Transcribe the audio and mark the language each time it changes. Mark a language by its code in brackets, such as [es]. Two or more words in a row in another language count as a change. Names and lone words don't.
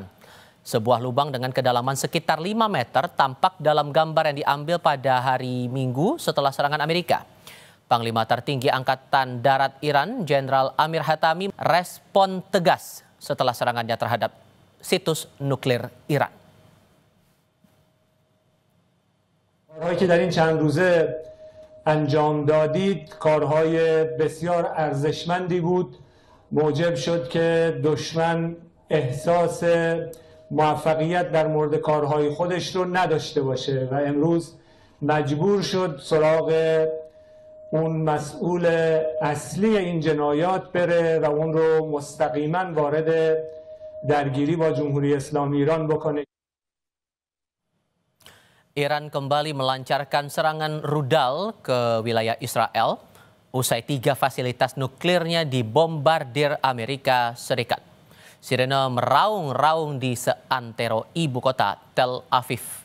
[id] Sebuah lubang dengan kedalaman sekitar 5 meter tampak dalam gambar yang diambil pada hari Minggu setelah serangan Amerika. Panglima tertinggi Angkatan Darat Iran, Jenderal Amir Hatami, respon tegas setelah serangannya terhadap situs nuklir Iran. [fa] کارهایی که در این چند روزه انجام دادید کارهای بسیار ارزشمندی بود موجب شد که دشمن احساس موفقیت در مورد کارهای خودش رو نداشته باشه و امروز مجبور شد سراغ اون مسئول اصلی این جنایات بره و اون رو مستقیما وارد درگیری با جمهوری اسلامی ایران بکنه. [id] Iran kembali melancarkan serangan rudal ke wilayah Israel usai 3 fasilitas nuklirnya dibombardir Amerika Serikat. Sirene meraung-raung di seantero ibu kota Tel Aviv.